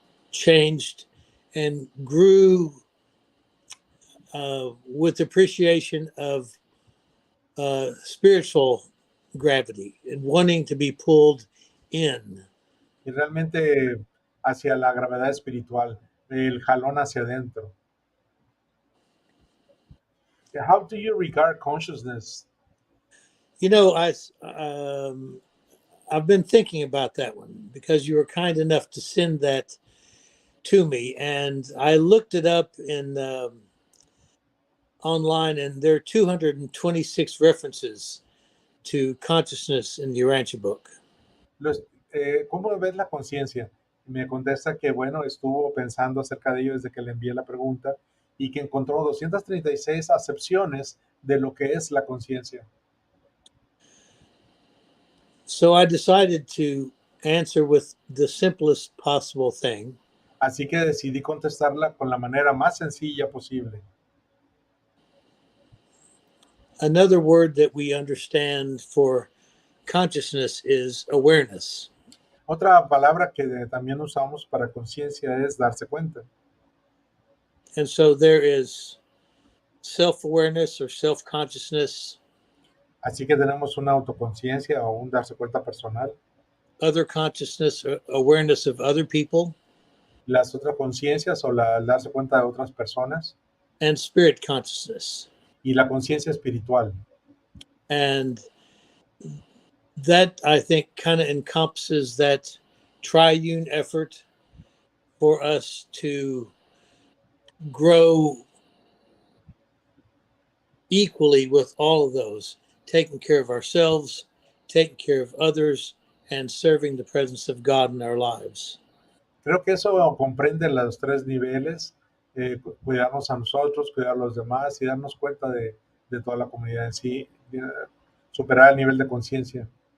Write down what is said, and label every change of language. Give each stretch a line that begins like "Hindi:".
English: Changed and grew with appreciation of spiritual gravity and wanting to be pulled in.
Spanish: Y realmente hacia la gravedad espiritual, el jalón hacia adentro.
English: How do you regard consciousness? You know, I've been thinking about that one because you were kind enough to send that to me, and I looked it up in online, and there are 226 references to consciousness in the Urantia book.
Spanish: ¿Cómo ves la conciencia? Me contesta que, bueno, estuvo pensando acerca de ello desde que le envié la pregunta y que encontró 236 acepciones de lo que es la conciencia.
English: So I decided to answer with the simplest possible thing.
Spanish: Así que decidí contestarla con la manera más sencilla posible.
English: Another word that we understand for consciousness is awareness.
Spanish: Otra palabra que también usamos para conciencia es darse cuenta.
English: And so there is self-awareness or self-consciousness,
Spanish: Así que tenemos una autoconciencia o un darse cuenta personal.
English: other consciousness, awareness of other people,
Spanish: Las otras conciencias o el darse cuenta de otras personas.
English: and spirit consciousness.
Spanish: Y la conciencia espiritual.
English: And that, I think, kind of encompasses that triune effort for us to grow equally with all of those, taking care of ourselves, taking care of others, and serving the presence of God in our lives.
Spanish: Creo que eso comprende los tres niveles, cuidarnos a nosotros, cuidar a los demás y darnos cuenta de toda la comunidad en sí, superar el nivel de conciencia.